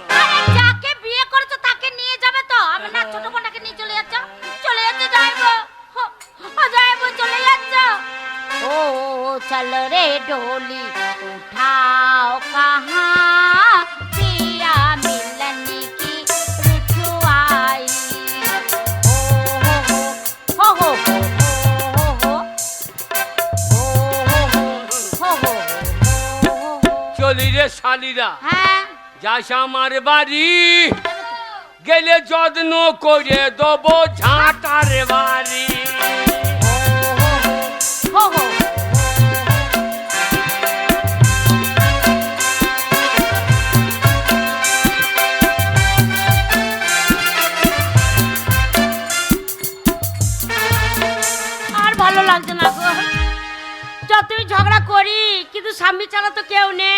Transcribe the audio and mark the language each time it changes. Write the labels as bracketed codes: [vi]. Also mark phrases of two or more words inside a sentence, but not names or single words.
[bn] আরে যাকে বিয়ে করেছো তাকে নিয়ে যাবে তো। আমি না ছোট বোনটাকে নিয়ে চলে যাচ্ছ। চলে যাচ্ছে যাইবো। ও যাইবো, চলে যাচ্ছ। [hi] ओ चलो रे डोली उठाओ कहां पिया मिलन की रुठवाई। हो हो हो हो हो हो। [bn] চলি রে শালিরা, হ্যাঁ, যাস আমার বাড়ি, গেলে যত্ন করে দেবো ঝাঁটার বাড়ি। हो हो। আর ভালো লাগছে না গো, যতই ঝগড়া করি কিন্তু স্বামী ছাড়া তো কেউ নেই।